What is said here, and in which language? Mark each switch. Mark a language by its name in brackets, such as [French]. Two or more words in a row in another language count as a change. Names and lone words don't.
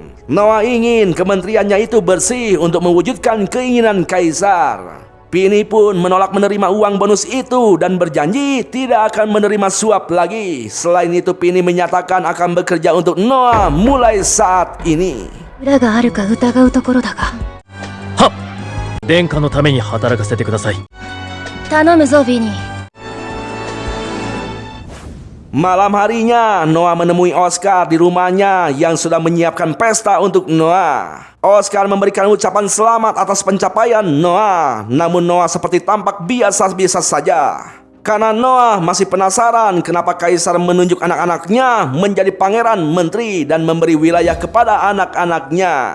[Indonesian] Noah ingin kementeriannya itu bersih untuk mewujudkan keinginan kaisar. Pini pun menolak menerima uang bonus itu dan berjanji tidak akan menerima suap lagi. Selain itu, Pini menyatakan akan bekerja untuk Noah mulai saat ini. [Japanese] 裏があるか疑うところだが。はっ、殿下のために働かせてください。頼むぞ、ビニー。 [Indonesian] Malam harinya, Noah menemui Oscar di rumahnya yang sudah menyiapkan pesta untuk Noah. Oscar memberikan ucapan selamat atas pencapaian Noah. Namun Noah seperti tampak biasa-biasa saja. Karena Noah masih penasaran kenapa kaisar menunjuk anak-anaknya menjadi pangeran menteri dan memberi wilayah kepada anak-anaknya.